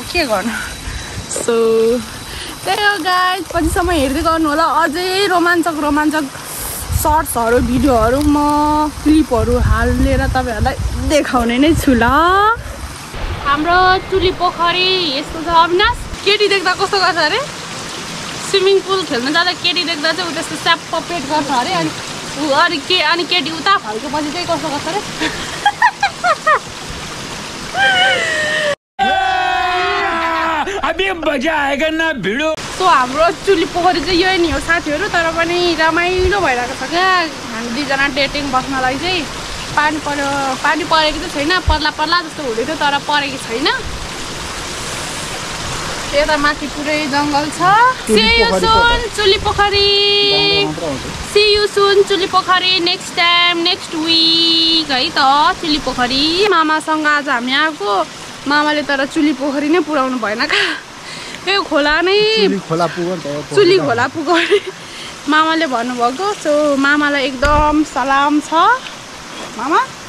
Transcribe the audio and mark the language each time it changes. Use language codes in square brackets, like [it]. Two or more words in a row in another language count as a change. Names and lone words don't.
[ne] के गर्नु सो त्यही हो गाइस पछिसम्म हेर्दै गर्नु होला अझै रोमाञ्चक सर्ट्सहरू भिडियोहरू म क्लिपहरू हालेर तपाईँहरूलाई देखाउने नै छु ल हाम्रो चुली पोखरी यस्तो छ अविनाश केटी देख्दा कस्तो गर्छ अरे स्विमिङ पुल खेल्न जाँदा केटी देख्दा चाहिँ ऊ त्यस्तो स्याप्प पेट गर्छ अरे अनि केटी उता फर्केपछि चाहिँ कस्तो गर्छ अरे [hi] अभी मजा आएगा ना भिडो [ne] सो हाम्रो चुली पोखरी चाहिँ यही नै हो साथीहरू तर पनि रमाइलो भइरहेको छ क्या हामी दुईजना डेटिङ बस्नलाई चाहिँ पानी परेको चाहिँ छैन पर्ला जस्तो हुँदै थियो तर परेको छैन यता माथि पुरै जङ्गल छ [en] See you soon [ne] चुली पोखरी [en] See you soon [ne] चुली पोखरी [en] next time next week [ne] है त चुली पोखरी मामासँग आज हामी आएको मामाले तर चुली पोखरी नै पुर्याउनु भएन का यो खोला नै चुली खोला पुग्यो मामाले भन्नुभएको सो मामालाई एकदम सलाम छ मामा